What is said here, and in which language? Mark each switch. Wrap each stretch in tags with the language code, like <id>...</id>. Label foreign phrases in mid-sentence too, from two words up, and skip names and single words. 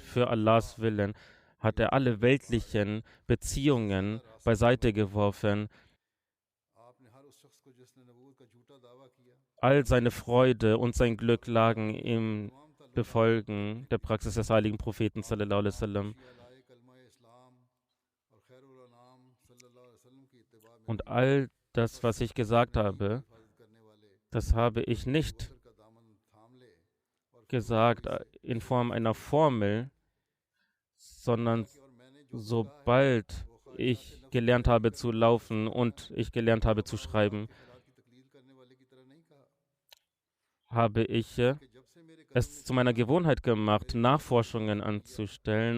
<de>Für Allahs Willen hat er alle weltlichen Beziehungen beiseite geworfen. all seine Freude und sein Glück lagen im Befolgen der Praxis des heiligen Propheten</de> <ar>صلى الله عليه وسلم.</ar> <de>Und all das, was ich gesagt habe, das habe ich nicht gesagt in Form einer Formel, sondern sobald ich gelernt habe zu laufen und ich gelernt habe zu schreiben, habe ich es zu meiner Gewohnheit gemacht, Nachforschungen anzustellen.</de>